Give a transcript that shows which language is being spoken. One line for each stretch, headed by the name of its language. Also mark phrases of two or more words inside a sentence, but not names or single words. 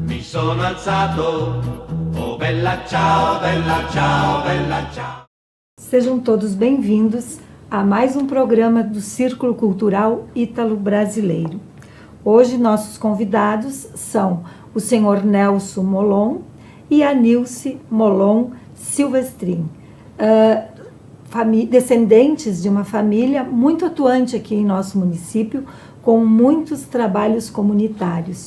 Italian: sono alzato, oh bella ciao, bella ciao, bella ciao.
Portuguese: Sejam todos bem-vindos a mais um programa do Círculo Cultural Ítalo-Brasileiro. Hoje nossos convidados são o senhor Nelson Molon e a Nilce Molon Silvestrin, descendentes de uma família muito atuante aqui em nosso município, com muitos trabalhos comunitários.